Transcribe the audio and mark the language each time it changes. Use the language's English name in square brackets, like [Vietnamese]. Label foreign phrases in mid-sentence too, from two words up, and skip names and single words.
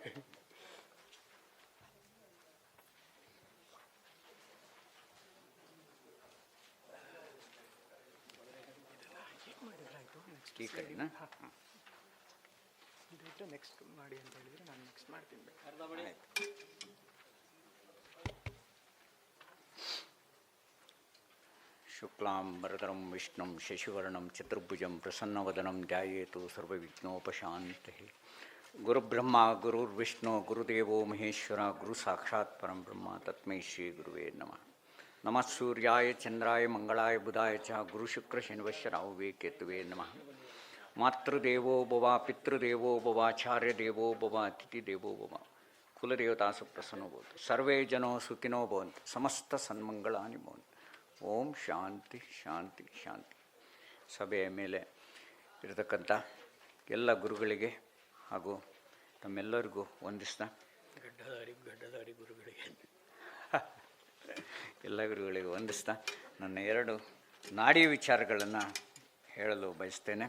[Kannada] ನೆಕ್ಸ್ಟ್ ಮಾಡಿ ಅಂತ ಹೇಳಿದರೆ ನಾನು ನೆಕ್ಸ್ಟ್ ಮಾಡ್ತೀನಿ. [Sanskrit] ಶುಕ್ಲಾಂ ವರದರಂ ವಿಷ್ಣುಂ ಶಶಿವರ್ಣಂ ಚತುರ್ಭುಜಂ ಪ್ರಸನ್ನವದನಂ ಧ್ಯಾಯೇತು ಸರ್ವವಿಘ್ನೋಪಶಾಂತಯೇ. ಗುರುಬ್ರಹ್ಮ ಗುರುರ್ವಿಷ್ಣು ಗುರುದೇವೋ ಮಹೇಶ್ವರ ಗುರು ಸಾಕ್ಷಾತ್ ಪರಂ ಬ್ರಹ್ಮ ತಸ್ಮೈ ಶ್ರೀ ಗುರುವೇ ನಮಃ. ನಮಃ ಸೂರ್ಯಾಯ ಚಂದ್ರಾಯ ಮಂಗಳಾಯ ಬುಧಾಯ ಚ ಗುರು ಶುಕ್ರ ಶನಿವಶ್ಯ ರಾಹುವೇ ಕೇತುವೇ ನಮಃ. ಮಾತೃದೇವೋ ಭವ ಪಿತೃದೇವೋ ಭವ ಆಚಾರ್ಯ ದೇವೋ ಭವ ಅತಿಥಿ ದೇವೋ ಭವ ಕುಲದೇವತಾಸು ಪ್ರಸನ್ನೋ ಭವಂತು. ಸರ್ವೇ ಜನೋ ಸುಖಿನೋ ಭವಂತು. ಸಮಸ್ತ ಸನ್ಮಂಗಳಾನಿ ಭವಂತು. ಓಂ ಶಾಂತಿ ಶಾಂತಿ ಶಾಂತಿ. [Kannada] ಸಭೆಯ ಮೇಲೆ ಇರತಕ್ಕಂಥ ಎಲ್ಲ ಗುರುಗಳಿಗೆ ಹಾಗೂ ತಮ್ಮೆಲ್ಲರಿಗೂ ವಂದಿಸ್ತಾ ಗಡ್ಡಧಾರಿ ಗುರುಗಳಿಗೆ ಎಲ್ಲ ಗುರುಗಳಿಗೆ ವಂದಿಸ್ತಾ ನನ್ನ 2 ನಾಡಿ ವಿಚಾರಗಳನ್ನು ಹೇಳಲು ಬಯಸ್ತೇನೆ.